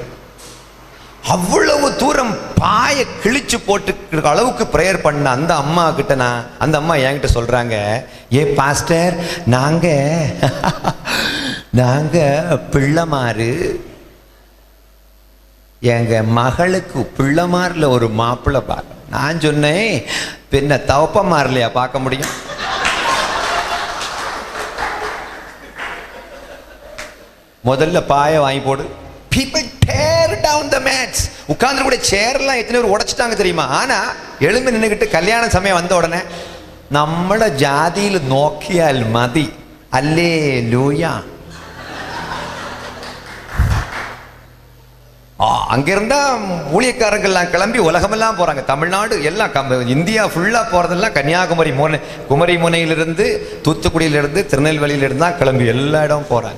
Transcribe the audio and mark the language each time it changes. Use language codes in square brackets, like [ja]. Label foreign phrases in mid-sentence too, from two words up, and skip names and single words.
[ta] அவ்வளவு தூரம் பாய கிழிச்சு போட்டு அளவுக்கு பிரேயர் பண்ண அந்த அம்மா கிட்ட அந்த அம்மா என்கிட்ட சொல்றாங்க, ஏ பாஸ்டர், நாங்க பிள்ளைமாறு, எங்க மகளுக்கு பிள்ளைமாரில் ஒரு மாப்பிள்ளை பார்க்க. நான் சொன்னேன், பின்ன தவப்பமாரிலையா பார்க்க முடியும்? முதல்ல பாய வாங்கி போடு. [en] People tear down the mats. [ta] உட்கார்ந்து கூட சேர்லாம் எத்தனை பேர் உடைச்சிட்டாங்க தெரியுமா? ஆனா எழுந்து நின்றுகிட்டு கல்யாண சமயம் வந்த உடனே [ml] നമ്മളെ ജാതിയിൽ നോക്കിയാൽ മതി, [ta] அல்லேலூயா. அங்கிருந்தா ஊழியக்காரங்கள்லாம் கிளம்பி உலகமெல்லாம் போறாங்க. தமிழ்நாடு எல்லாம், இந்தியா ஃபுல்லா போறதெல்லாம் கன்னியாகுமரி குமரி முனையிலிருந்து, தூத்துக்குடியிலிருந்து, திருநெல்வேலியிலிருந்து தான் கிளம்பி எல்லா இடம் போறாங்க.